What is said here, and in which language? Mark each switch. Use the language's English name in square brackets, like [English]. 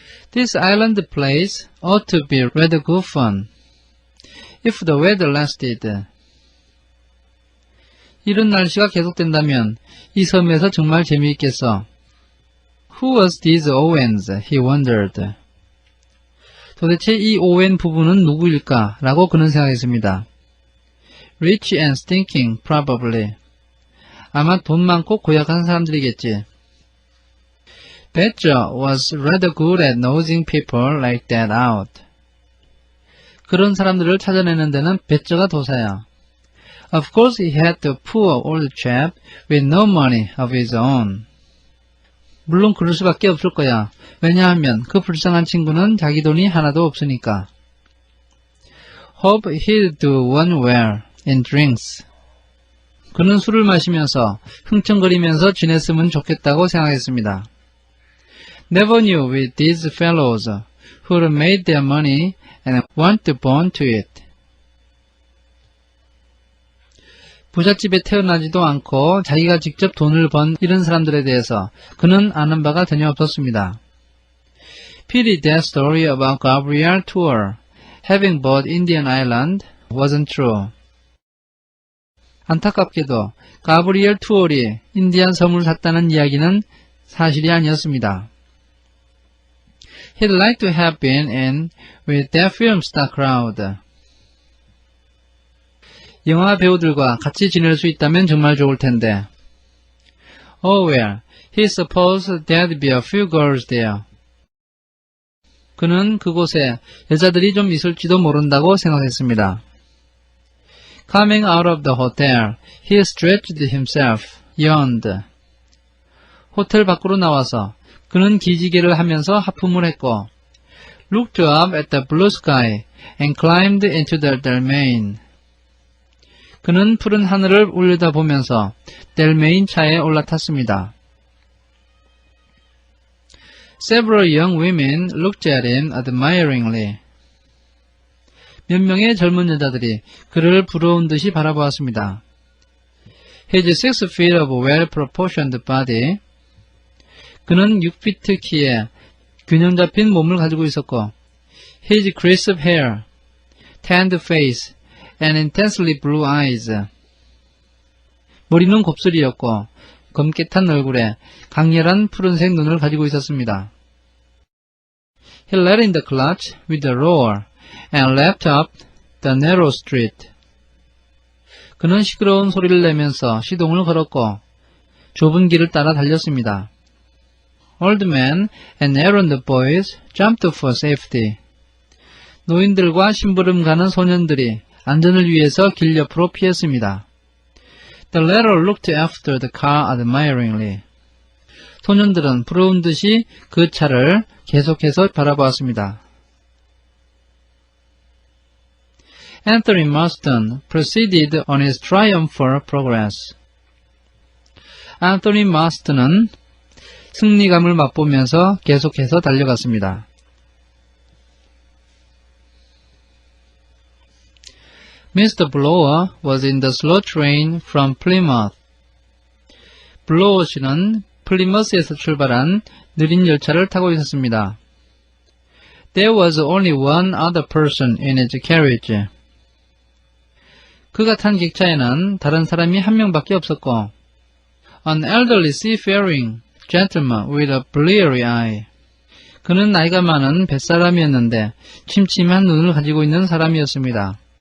[English] This island place ought to be rather good fun. If the weather lasted. [Korean] 이런 날씨가 계속된다면 이 섬에서 정말 재미있겠어. [English] Who was these Owens? He wondered. [Korean] 도대체 이 오웬 부부는 누구일까? 라고 그는 생각했습니다. [English] Rich and stinking, probably. [Korean] 아마 돈 많고 고약한 사람들이겠지. [English] Badger was rather good at nosing people like that out. [Korean] 그런 사람들을 찾아내는 데는 배저가 도사야. [English] Of course he had the poor old chap with no money of his own. [Korean] 물론 그럴 수밖에 없을 거야. 왜냐하면 그 불쌍한 친구는 자기 돈이 하나도 없으니까. [English] Hope he'd do one well in drinks. [Korean] 그는 술을 마시면서 흥청거리면서 지냈으면 좋겠다고 생각했습니다. [English] Never knew with these fellows who'd made their money and weren't born to it. [Korean] 부잣집에 태어나지도 않고 자기가 직접 돈을 번 이런 사람들에 대해서 그는 아는 바가 전혀 없었습니다. [English] Pity that story about Gabriel Tour having bought Indian Island wasn't true. [Korean] 안타깝게도 가브리엘 투올이 인디안 섬을 샀다는 이야기는 사실이 아니었습니다. [English] He'd like to have been in with that film star crowd. [Korean] 영화 배우들과 같이 지낼 수 있다면 정말 좋을 텐데. [English] Oh well, he supposed there'd be a few girls there. [Korean] 그는 그곳에 여자들이 좀 있을지도 모른다고 생각했습니다. [English] Coming out of the hotel, he stretched himself, yawned. [Korean] 호텔 밖으로 나와서 그는 기지개를 하면서 하품을 했고, [English] looked up at the blue sky and climbed into the domain. [Korean] 그는 푸른 하늘을 올려다보면서 델메인 차에 올라탔습니다. [English] Several young women looked at him admiringly. [Korean] 몇 명의 젊은 여자들이 그를 부러운 듯이 바라보았습니다. [English] His 6 feet of well-proportioned body. [Korean] 그는 6피트 키에 균형 잡힌 몸을 가지고 있었고, [English] his crisp hair, tanned face, and intensely blue eyes. [Korean] 머리는 곱슬이었고 검게 탄 얼굴에 강렬한 푸른색 눈을 가지고 있었습니다. [English] He let in the clutch with a roar and leapt up the narrow street. [Korean] 그는 시끄러운 소리를 내면서 시동을 걸었고 좁은 길을 따라 달렸습니다. [English] Old men and errand boys jumped for safety. [Korean] 노인들과 심부름 가는 소년들이 안전을 위해서 길 옆으로 피했습니다. [English] The latter looked after the car admiringly. [Korean] 소년들은 부러운 듯이 그 차를 계속해서 바라보았습니다. [English] Anthony Marston proceeded on his triumphal progress. [Korean] 안토니 마스턴은 승리감을 맛보면서 계속해서 달려갔습니다. [English] Mr. Blower was in the slow train from Plymouth. [Korean] 블로어 씨는 플리머스에서 출발한 느린 열차를 타고 있었습니다. [English] There was only one other person in his carriage. [Korean] 그가 탄 객차에는 다른 사람이 한 명밖에 없었고, [English] an elderly seafaring gentleman with a bleary eye. [Korean] 그는 나이가 많은 뱃사람이었는데 침침한 눈을 가지고 있는 사람이었습니다.